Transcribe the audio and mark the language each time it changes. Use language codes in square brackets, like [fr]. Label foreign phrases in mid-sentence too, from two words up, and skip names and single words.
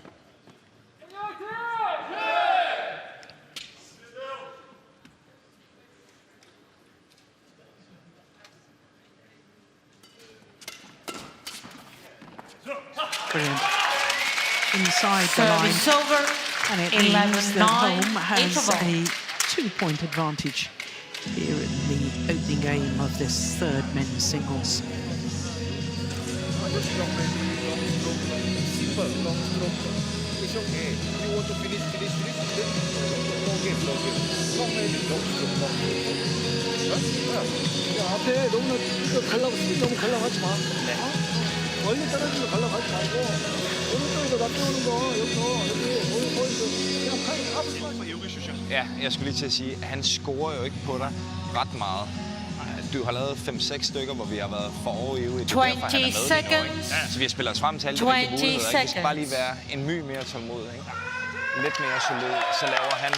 [en] Brilliant. Inside the line. Service over. And it 11, means that 9, Holm has interval. a 2-point advantage here in the opening game of this third men's singles. [ko] 앞에 너무 가려고 너무 가려고 하지 마. 멀리 떨어지면 가려고 하지 말고 오른쪽에서 낚여오는 거 여기서 여기 보이서 그냥 [da] Ja, jeg skulle lige til at sige, at han scorer jo ikke på dig ret meget. Du har lavet 5-6 stykker, hvor vi har været foroverivede. Det er derfor, han er med lige nu, ikke? Så vi har spillet os frem til alle de rigtige muligheder. Ikke? Vi skal bare lige være en my mere tålmodig. Ikke? Lidt mere solid, så laver han.